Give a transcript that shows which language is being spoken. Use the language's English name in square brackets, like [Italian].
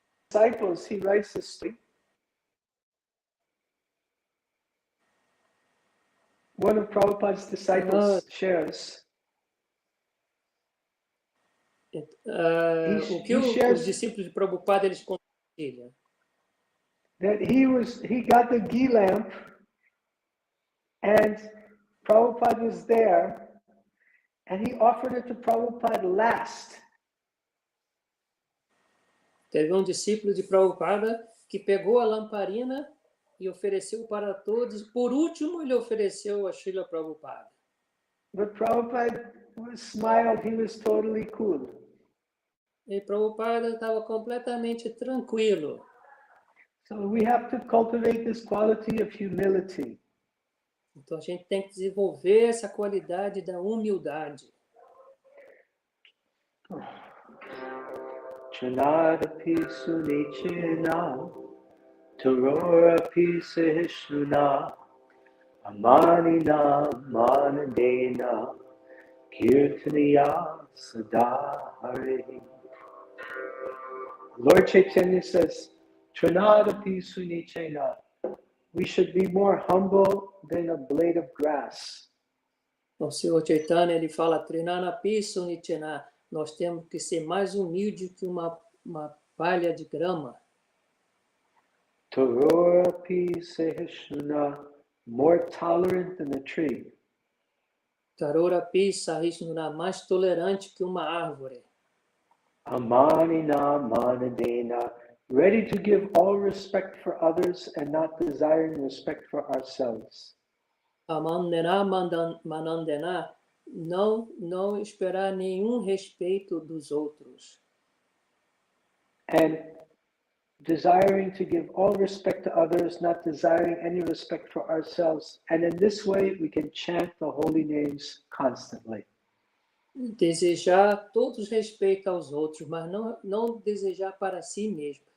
[English] Disciples, he writes this story. One of Prabhupada's disciples shares. [Portuguese] O que os discípulos de Prabhupada eles compartilham? [English] That he got the ghee lamp, and Prabhupada was there, and he offered it to Prabhupada last. [Portuguese] Teve um discípulo de Prabhupada que pegou a lamparina e ofereceu para todos. Por último, ele ofereceu a Srila Prabhupada. [English] But Prabhupada smiled, he was totally cool. [Portuguese] E Prabhupada estava completamente tranquilo. [English] So we have to cultivate this quality of humility. [Portuguese] Então a gente tem que desenvolver essa qualidade da humildade. [Sanskrit] Chanadapi sunichena, Tarorapi sehishuna, Amanina manadena, Kirtaniya sadahare. [English] Lord Chaitanya says, [Sanskrit] Chanadapi sunichena, [English] we should be more humble than a blade of grass. [Portuguese] O Senhor Chaitanya, ele fala, [Sanskrit] Trinanapi sunichena, [Portuguese] nós temos que ser mais humildes que uma palha de grama. [Sanskrit] Tarorapi sehishuna, [English] more tolerant than a tree. [Sanskrit] Tarorapi sahishnuna, [Portuguese] mais tolerante que uma árvore. [Sanskrit] Amanina manadena, [English] ready to give all respect for others and not desiring respect for ourselves. [Sanskrit] Amandena manandena, [Portuguese] não esperar nenhum respeito dos outros. [English] And desiring to give all respect to others, not desiring any respect for ourselves. And in this way, we can chant the holy names constantly. [Portuguese] Desejar todos respeito aos outros, mas não desejar para si mesmo.